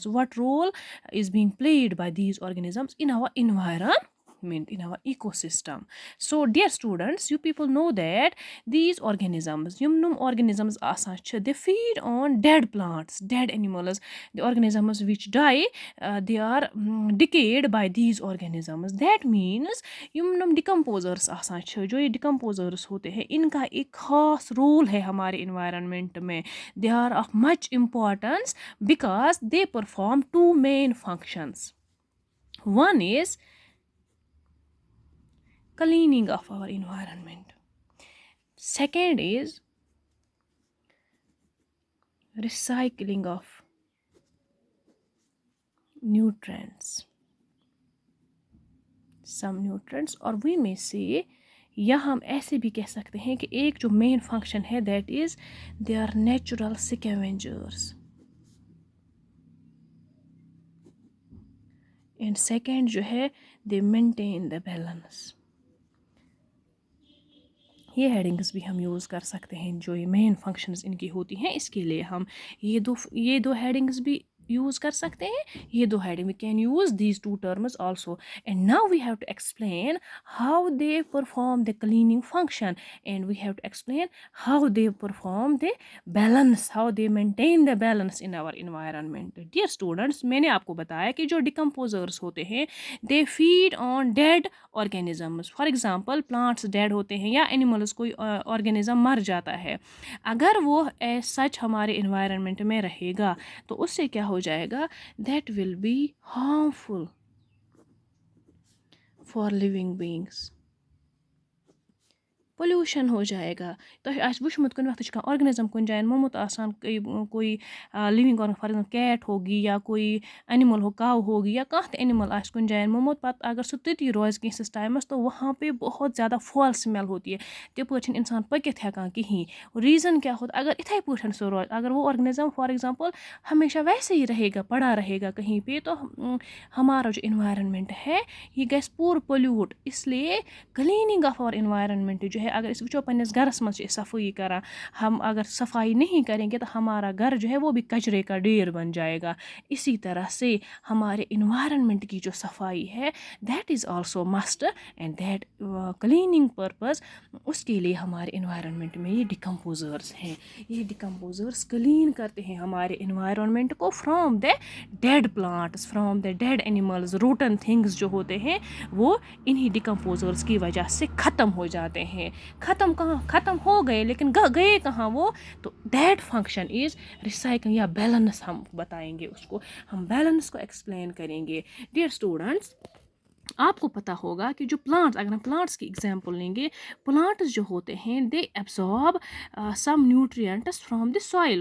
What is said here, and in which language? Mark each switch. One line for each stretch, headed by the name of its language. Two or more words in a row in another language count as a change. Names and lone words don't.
English: What role is being played by these organisms in our environment, in our ecosystem? So dear students, you people know that these organisms, organisms they feed on dead plants, dead animals, the organisms which die, they are decayed by these organisms. That means
Kashmiri: یم decomposers آسان چھِ
Urdu: جو یہ decomposers ہوتے ہیں ان کا ایک خاص رول ہے ہمارے environment میں.
English: They are of much importance because they perform two main functions. One is cleaning of our environment. Second is recycling of nutrients. Some nutrients,
Urdu: اور
English: we may say
Urdu: یا ہم ایسے بھی کہہ سکتے ہیں کہ ایک جو مین فنکشن ہے
English: that is they are natural scavengers. and second
Urdu: جو ہے
English: they maintain the balance.
Urdu: یہ ہیڈنگس بھی ہم یوز کر سکتے ہیں جو یہ
English: main functions
Urdu: ان کی ہوتی ہیں. اس کے لیے ہم یہ دو ہیڈنگس بھی یوز کر سکتے ہیں. یہ دو
English: heading we can use these two terms also. And now we have to explain how they perform the cleaning function and we have to explain how they perform the balance, how they maintain the balance in our environment. dear students,
Urdu: میں نے آپ کو بتایا کہ جو ڈیکمپوزرس ہوتے ہیں
English: they feed on dead organisms. for example plants
Urdu: ڈیڈ ہوتے ہیں یا اینیملس کوئی آرگینزم مر جاتا ہے, اگر وہ
English: as such
Urdu: ہمارے انوائرمنٹ میں رہے گا تو اس سے کیا ہو جائے گا,
English: That will be harmful for living beings.
Urdu: پولیوشن ہو جائے گا.
Kashmiri: تۄہہِ آسہِ وٕچھمُت کُنہِ وقتہٕ چھُ کانٛہہ آرگنِزم کُنہِ جایہِ موٚمُت آسان,
Urdu: کوئی لِونگ آرگن فار ایگزامپل کیٹ ہوگی یا کوئی اینیمل ہو, کاو ہوگی
Kashmiri: یا کانٛہہ تہِ اینیمل آسہِ کُنہِ جایہِ موٚمُت, پَتہٕ اگر سُہ تٔتی روزِ کینٛژھس ٹایمَس
Urdu: تو وہاں پہ بہت زیادہ فال سمیل ہوتی ہے.
Kashmiri: تپٲرۍ چھِنہٕ اِنسان پٔکِتھ ہٮ۪کان کِہیٖنۍ. ریٖزن
Urdu: کیا ہوتا,
Kashmiri: اگر اِتھَے پٲٹھۍ سُہ روزِ,
Urdu: اگر وہ آرگنِزم
English: for example
Urdu: ہمیشہ ویسے ہی رہے گا, پڑا رہے گا کہیں پہ, تو ہمارا جو انوائرمنٹ ہے یہ
Kashmiri: گژھِ پوٗرٕ پولیوٗٹ.
Urdu: اس لیے
English: cleaning of our environment
Urdu: جو ہے,
Kashmiri: اگر اس وٕچھو پنٛنِس گھرس منٛز چھِ أسۍ صفٲیی کران,
Urdu: ہم اگر صفائی نہیں کریں گے تو ہمارا گھر جو ہے وہ بھی کچرے کا ڈھیر بن جائے گا. اسی طرح سے ہمارے انوائرمنٹ کی جو صفائی ہے
English: that is also must and that cleaning purpose,
Urdu: اس کے لیے ہمارے انوائرمنٹ میں یہ ڈیکمپوزرس ہیں. یہ ڈیکمپوزرس کلین کرتے ہیں ہمارے انوائرمنٹ کو
English: from the dead plants, from the dead animals, rotten things
Urdu: جو ہوتے ہیں وہ انہی ڈیکمپوزرس کی وجہ سے ختم ہو جاتے ہیں. ختم کہاں, ختم ہو گئے لیکن گئے کہاں وہ, تو
English: that function is recycling
Urdu: یا بیلنس. ہم بتائیں گے اس کو, ہم بیلنس کو ایکسپلین کریں گے.
English: dear students,
Urdu: آپ کو پتہ ہوگا کہ جو پلانٹس, اگر ہم پلانٹس کی ایگزامپل لیں گے, پلانٹس جو ہوتے ہیں
English: they absorb some nutrients from the soil.